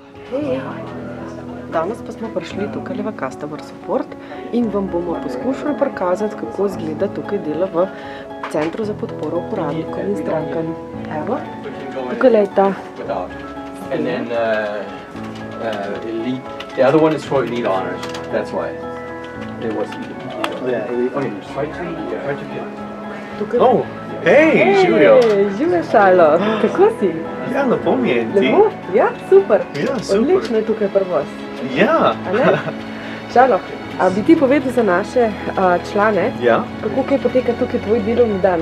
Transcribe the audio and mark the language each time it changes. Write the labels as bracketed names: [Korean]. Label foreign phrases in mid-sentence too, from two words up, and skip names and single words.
[Slovenian] Hej, danes pa smo prišli tukaj v [English] Customer Support [Slovenian] in vam bomo poskušali prikazati, kako izgleda tukaj delo v Centru za podporo uporabnikom in strankam. Evo, tukaj je ta. [English] And then elite. The other one is for elite honors. That's why it was elite. Yeah, elite. Okay, right to [Slovenian] Tukaj. Oh, hej, Živijo! Živijo, Šalo, kako si? Ja, lepo mi je, ti? Lepo? Ja, super. Ja, super. Odlično je tukaj pri vas. Ja. A ne? Šalo, a bi ti povedal za naše člane, Ja? kako kaj poteka tukaj tvoj delovni dan?